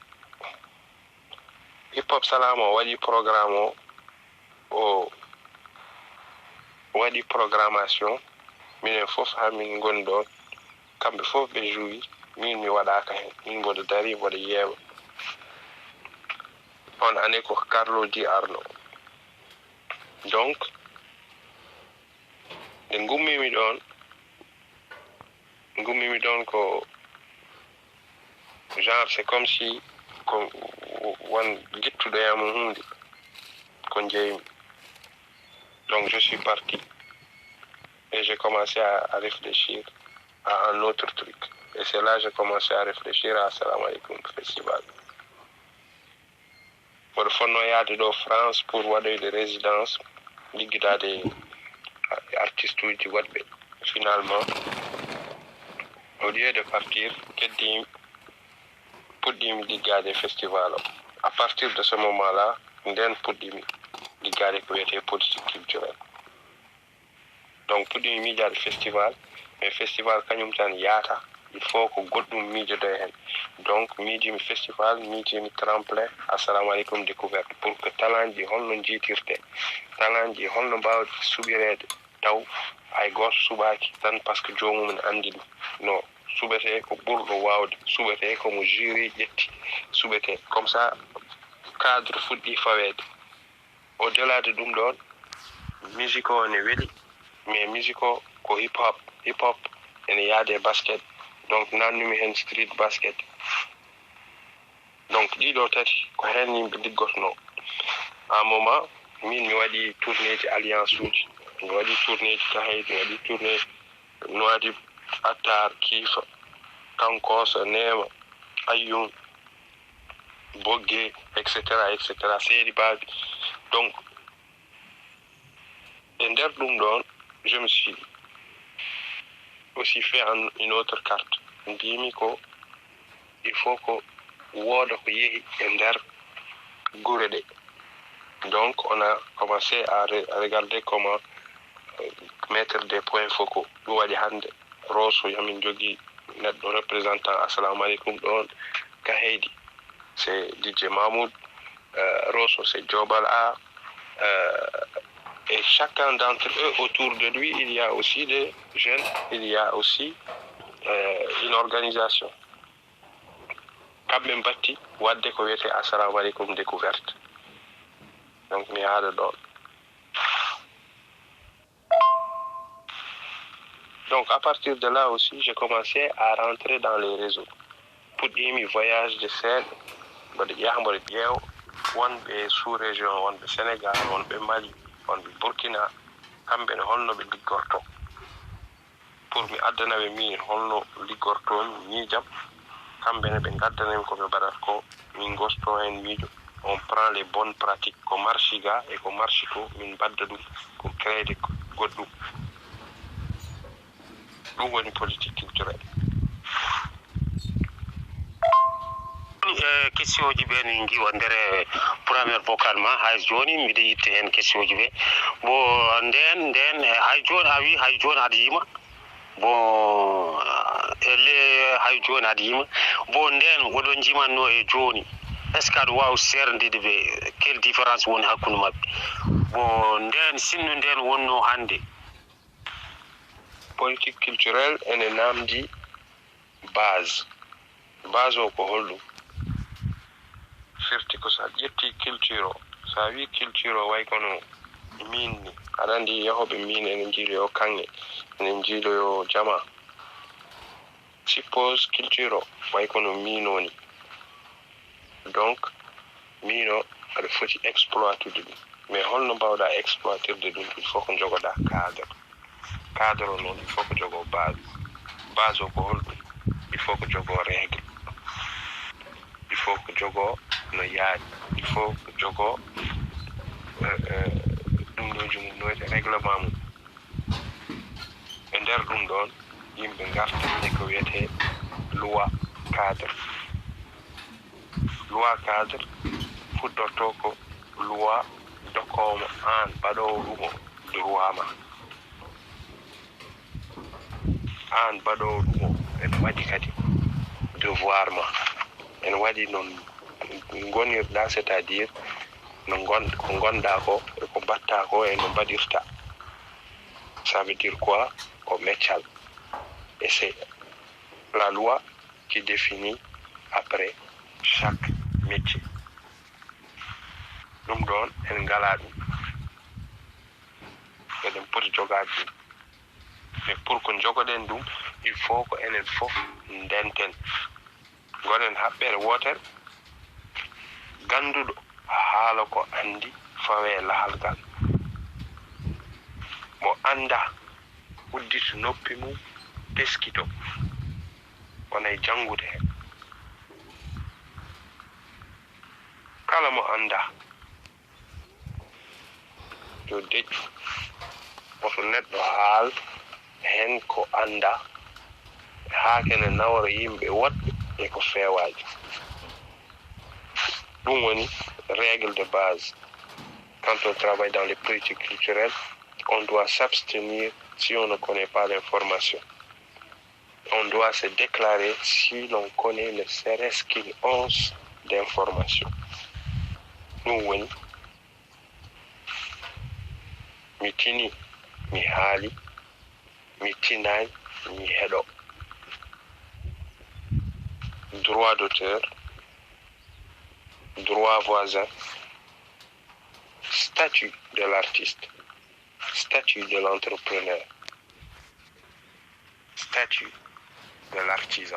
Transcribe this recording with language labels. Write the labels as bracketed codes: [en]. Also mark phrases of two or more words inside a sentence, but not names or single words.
[ff] Hip hop salam o waɗi programme o waɗi programmation minen fof ha min goni ɗon kamɓe fof ɓe jouyi min mi waɗaka hen min mboɗo dari mboɗo yeewa. [fr] On année ko Carlo Di Arno. [ff] Donc nde gummimi ɗon ko genre [fr] c'est comme si [ff] ko won guittuɗo yam hunde ko jeymi. [fr] Donc je suis parti et j'ai commencé à réfléchir à un autre truc. Et c'est là que j'ai commencé à réfléchir à Salam Alaikum Festival. [ff] Pour fonno yaade ɗo France pour waɗoyde résidence liggidade artiste uji waɗɓe. Finalement [fr] au lieu de partir [ff] keddimi puɗɗimi liggade festival o. [fr] À partir de ce moment là [ff] nden puɗɗimi liggade ko wiyete [fr] politique culturelle. [ff] Donc puɗɗimi miijade festival, mais festival kañum tan yaata, [fr] il faut [ff] ko goɗɗum miijodo hen. Donc miijimi festival, miijimi tremplin assalamu aleykum découverte [fr] pour que [ff] talanji holno jiitirte, talanji holno mbawde suɓirede taw hay goto suɓaki tan [fr] par ce que [ff] jomum ne andi ɗum. Non, suɓete ko ɓurɗo wawde, suɓete komo jury ƴetti, suɓete [fr] comme ça [ff] cadre fuɗɗi fawede. [fr] Au delà de [ff] ɗum ɗon musique o ne weeli, mais musique o ko hip hop ene yaade basket, donc nannumi hen street basket. Donc ɗiɗo tati ko hen yimɓe liggotono. [fr] À un moment [ff] min mi waɗi tournée ji alliance uji, mi waɗi tournée ji Kahaydi, mi waɗi tournée Nouadhib, Attar, Kifa, Kankoso, Nema, Ayoum, Bogué, etc. [fr] Seydi Babi. Donc et [ff] nder ɗum ɗon [fr] je me suis aussi fait une autre carte. [ff] Mbimi ko [fr] il faut [ff] ko wooda ko yehi e nder gure ɗe. [fr] Donc on a commencé à regarder comment mettre des points focaux. [ff] Ɗum waɗi hande Rosso yamin jogui neɗɗo représentant assalamu aleykum ɗon [fr] Kahaydi c'est DJ Mahmoud, Rosso c'est Jobal A, Et chacun d'entre eux, autour de lui, il y a aussi des jeunes, il y a aussi une organisation. [ff] Kamɓe batti wadde ko wiyete assalamu aleykum découverte. Donc mi haala ɗon. [fr] Donc à partir de là aussi, j'ai commencé à rentrer dans les réseaux. [ff] Puɗɗimi voyage de seeɗa, mboɗo yaha mboɗo ƴeewa wonɓe sous-région, wonɓe Sénégal, wonɓe Mali, wonɓe Burkina, kamɓe ne holno ɓe liggorto. Pour mi addanaɓe min holno liggortomi miijam, kamɓe ne ɓe gaddanami ko ɓe mbaɗata ko, min gosto hen miijo. [fr] On prend les bonnes pratiques [ff] ko marchi ga e ko marchi to, min mbadda ɗum ko créede goɗɗum. Ɗum woni politique culturelle. Question ji ɓe min giwa nder premier vocal ma hay joni mbiɗa yitte hen question ji ɓe bo nden hay joni a wi hay joni aɗa yima bon hay joni aɗa yima bo nden oɗon jimanno e joni [fr] est ce que [ff] aɗa wawi serdide ɓe [fr] quelle différence [ff] woni hakkude mabɓe bon nden sinno nden wonno hande. [fr] Politique culturelle [ff] ene namdi base o ko holɗum. Firti ko sa ƴetti culture o, sa wi culture o way kono min ni, aɗa andi yahoɓe min ene jiiloyo kanŋe, ene jiiloyo jama. Suppose culture o way kono mino ni, donc mino aɗa foti exploitude ɗum, mais holno mbawɗa exploitirde ɗum, [fr] il faut [ff] ko jogoɗa cadre o noon, [fr] il faut [ff] ko jogo base o ko holɗum, [fr] il faut [ff] ko jogo règle, [fr] il faut [ff] ko jogo no yaaji, [fr] il faut [ff] ko jogo ɗum ɗo jumum noyte règlement mum. E nder ɗum ɗon yimɓe gartande ko wiyete [fr] loi cadre [ff] fuɗɗorto ko loi dokkowmo an mbaɗowo ɗum o droit ma. An mbaɗowo ɗum o ene waɗi kadi [fr] devoir ma, [ff] ene waɗi noon gonirɗa, [fr] c'est à dire [ff] ko gonɗa ko e ko mbatta ko e no mbaɗirta. [fr] Ça veut dire quoi? [ff] Ko meccal. [fr] Et c'est la loi qui définit après chaque métier. [ff] Ɗum ɗon en ngala ɗum, eɗen poti jogade ɗum. [fr] Mais pour [ff] ko jogoɗen ɗum, [fr] il faut [ff] ko enen fof ndenten, gonen haɓɓere wotere, ganduɗo haala ko andi fawe lahal ngal, mo anda uddito noppi mum teskito, wonay jangude hen. Kala mo anda yo deƴƴu oto neɗɗo haal hen ko anda haa kene nawra yimɓe woɗɓe e ko feewaji. Ɗum woni [fr] règle de base. Quand on travaille dans les politiques culturelles, on doit s'abstenir si on ne connaît pas l'information. On doit se déclarer si l'on connaît ne serait-ce qu'une once d'information. [ff] Ɗum woni mi tini mi haali, mi tinani mi heɗo. [fr] Droit d'auteur, droit voisin, statut de l'artiste, statut de l'entrepreneur, statut de l'artisan.